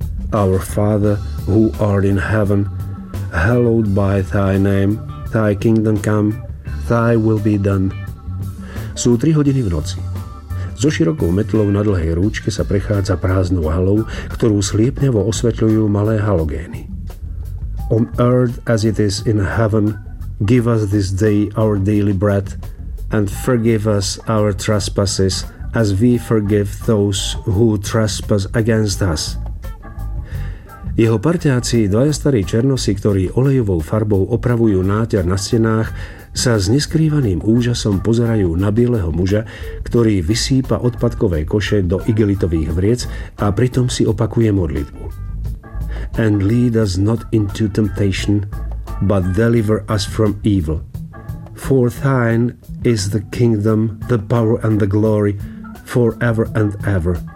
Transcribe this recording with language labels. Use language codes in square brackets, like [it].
[en] Our Father, who art in heaven, hallowed be thy name, thy kingdom come, thy will be done. [sk] Sú 3 hodiny v noci. So širokou metlou na dlhej rúčke sa prechádza prázdnou halou, ktorú sliepnevo osvetľujú malé halogény. [en] On earth as it is in heaven, give us this day our daily bread, and forgive us our trespasses, as we forgive those who trespass against us. [sk] Jeho parťáci, dvaja starí černosi, ktorí olejovou farbou opravujú náťar na stenách, sa s neskrývaným úžasom pozerajú na bieleho muža, ktorý vysýpa odpadkové koše do igelitových vriec a pritom si opakuje modlitbu. [en] And lead us not into temptation, but deliver us from evil. For thine is the kingdom, the power and the glory, forever and ever.